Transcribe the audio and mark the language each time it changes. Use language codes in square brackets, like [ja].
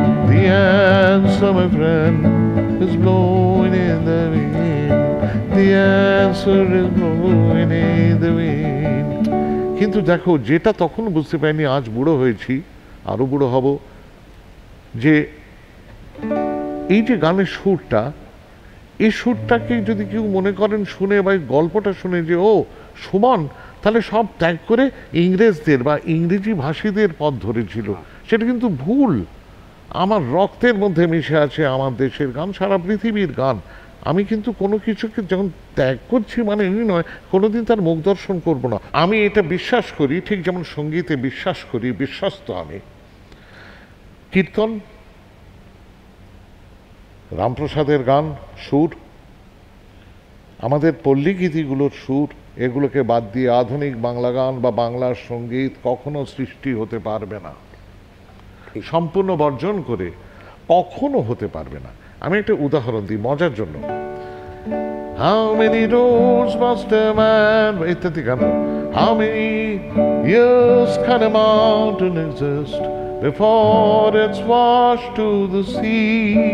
[en] The answer, my friend, is blowing in the wind. The answer is blowing in the wind. [bn] কিন্তু দেখো, যেটা তখন বুঝতে পারিনি, আজ বুড়ো হয়েছি, আরো বুড়ো হব, যে এই যে গানের সুরটা, এই সুরটাকে যদি কেউ মনে করেন শুনে বা গল্পটা শুনে যে ও সুমন তাহলে সব ত্যাগ করে ইংরেজদের বা ইংরেজি ভাষীদের পথ ধরেছিল, সেটা কিন্তু ভুল। আমার রক্তের মধ্যে মিশে আছে আমার দেশের গান, সারা পৃথিবীর গান। আমি কিন্তু কোনো কিছুকে যখন ত্যাগ করছি মানে এই নয় কোনোদিন তার মুখ দর্শন করবো না। আমি এটা বিশ্বাস করি, ঠিক যেমন সঙ্গীতে বিশ্বাস করি, বিশ্বস্ত আমি। কীর্তন, রামপ্রসাদের গান, সুর, আমাদের পল্লী গীতিগুলোর সুর, এগুলোকে বাদ দিয়ে আধুনিক বাংলা গান বা বাংলার সঙ্গীত কখনো সৃষ্টি হতে পারবে না, সম্পূর্ণ বর্জন করে কখনো হতে পারবে না। আমি একটা উদাহরণ দিই মজার জন্য। [en] How many roads must a man, [bn] ইত্যাদি গান। [en] How many years can a mountain exist before it's washed to the sea?